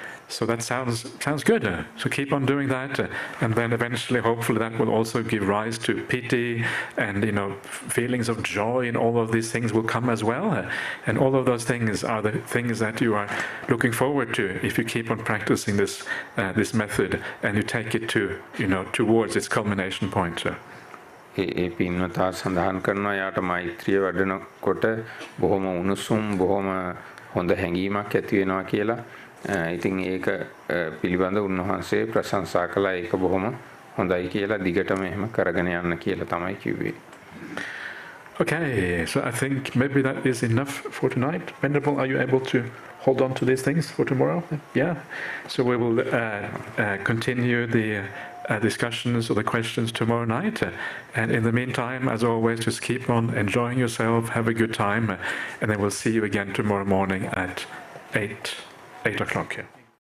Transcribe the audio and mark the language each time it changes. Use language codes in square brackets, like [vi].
[en] So that sounds good. So keep on doing that, and then eventually, hopefully, that will also give rise to piti, and feelings of joy, and all of these things will come as well. And all of those things are the things that you are looking forward to if you keep on practicing this method, and you take it to towards its culmination point. [si] ඒ පින්වතා සඳහන් කරනවා යාට මෛත්‍රිය වඩනකොට බොහොම උණුසුම් බොහොම හොඳ හැඟීමක් ඇති වෙනවා කියලා. ඉතින් ඒක පිළිබඳ උන්වහන්සේ ප්‍රශංසා කළා. ඒක බොහොම හොඳයි කියලා දිගටම එහෙම කරගෙන යන්න කියලා තමයි කිව්වේ. [en] Okay, so I think maybe that is enough for tonight. Venerable, are you able to hold on to these things for tomorrow? Yeah. So we will continue the discussions or the questions tomorrow night. And in the meantime, as always, just keep on enjoying yourself, have a good time, and then we'll see you again tomorrow morning at 8 o'clock here.